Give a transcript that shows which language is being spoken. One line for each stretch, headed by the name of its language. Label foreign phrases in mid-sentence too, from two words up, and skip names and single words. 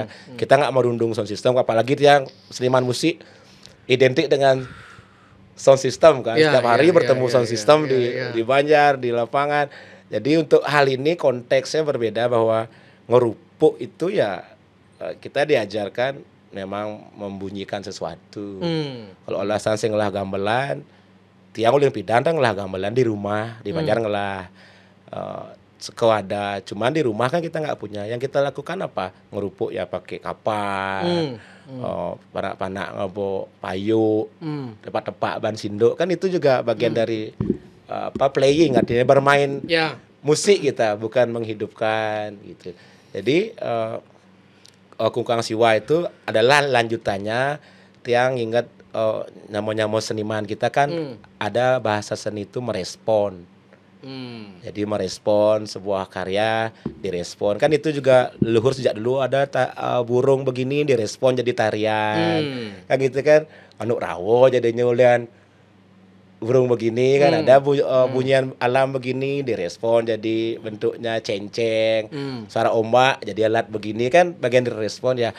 Indonesian: Kita nggak merundung sound system, apalagi yang seniman musik identik dengan sound system kan. Setiap hari bertemu sound system di Banjar, di lapangan. Jadi untuk hal ini konteksnya berbeda, bahwa ngerupuk itu ya kita diajarkan memang membunyikan sesuatu. Kalau alasan
Balinese: sing ngelah gamelan, tiang uling pidan ngelah gamelan
Indonesian: di rumah, di Banjar
Balinese: ngelah sekewada,
Indonesian: cuman di rumah kan kita nggak punya. Yang kita lakukan apa? Ngerupuk ya pakai kapal,
Balinese: panak-panak ngebo payu, tepak-tepak ban sinduk,
Indonesian: kan itu juga bagian dari playing, artinya bermain musik kita, bukan menghidupkan gitu. Jadi Kungkang Siwa itu adalah lanjutannya. Tiang ingat nyamo-nyamo seniman kita kan ada bahasa seni itu merespon. Jadi merespon sebuah karya, direspon kan itu juga leluhur sejak dulu ada burung begini direspon jadi tarian, kan gitu kan. Manuk rawo jadi nyulian burung begini kan, ada bunyian alam begini direspon jadi bentuknya cenceng, suara ombak jadi alat begini kan bagian direspon ya.